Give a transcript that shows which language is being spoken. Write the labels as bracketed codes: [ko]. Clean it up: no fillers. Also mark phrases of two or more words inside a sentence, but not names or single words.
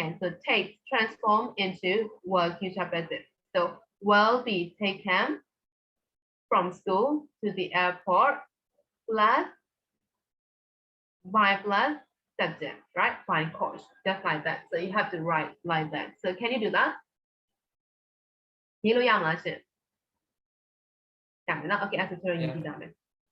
[en] So take transform into word future passive. So will be taken from school to the airport plus by plus subject, right? By course, just like that. So you have to write like that. So can you do that? [my] ရေးလို့ရမလားရှင်။ရမယ်နော်။ Okay, အဲ့ဒါဆိုရေးကြည့်ကြမယ်။